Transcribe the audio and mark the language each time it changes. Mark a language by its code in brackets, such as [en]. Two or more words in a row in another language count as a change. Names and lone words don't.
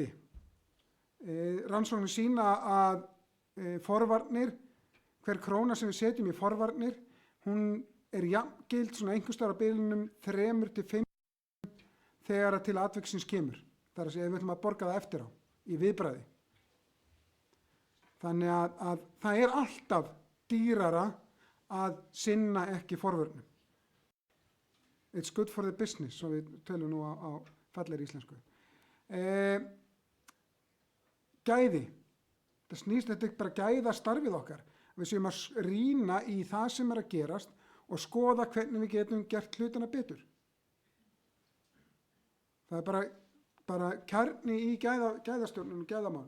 [is] Rannsóknir sýna að forvarnir, hver króna sem við setjum í forvarnir, hún er jafngild svona einhvers staðar á bilunum 3 til 5 þegar til atviksins kemur. Það er að segja, við ætlum að borga það eftir á í viðbragði. Þannig að það er alltaf dýrara að sinna ekki forvörnum. [en] It's good for the business, [is] svo við tölum nú á fallegri íslensku. Gæði. Það snýst þetta ekki bara gæða starfið okkar. Við séum að rýna í það sem er að gerast og skoða hvernig við getum gert hlutina betur. Það er bara kjarni í gæðastjórnum og gæðamálum.